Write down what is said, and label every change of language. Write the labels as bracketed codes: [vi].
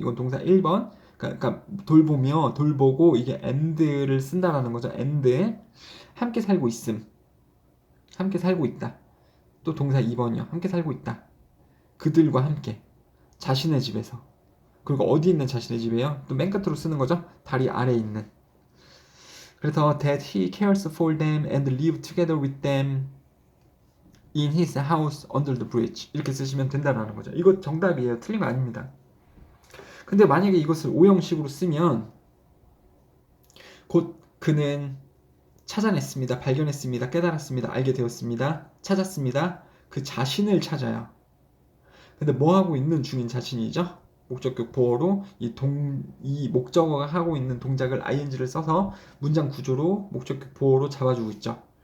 [ko] 이건 동사 1번 그러니까 돌보며 돌보고 이게 and를 쓴다라는 거죠. and 함께 살고 있음 함께 살고 있다. 또 동사 2번이요. 함께 살고 있다. 그들과 함께 자신의 집에서 그리고 어디 있는 자신의 집이에요? 또 맨 끝으로 쓰는 거죠. 다리 아래에 있는. 그래서 [en] that he cares for them and live together with them in his house under the bridge [ko] 이렇게 쓰시면 된다는 거죠. 이거 정답이에요. 틀린 거 아닙니다. 근데 만약에 이것을 5형식으로 쓰면 곧 그는 찾아냈습니다. 발견했습니다. 깨달았습니다. 알게 되었습니다. 찾았습니다. 그 자신을 찾아요. 근데 뭐 하고 있는 중인 자신이죠? 목적격 보어로 이 목적어가 하고 있는 동작을 ing를 써서 문장 구조로 목적격 보어로 잡아주고 있죠.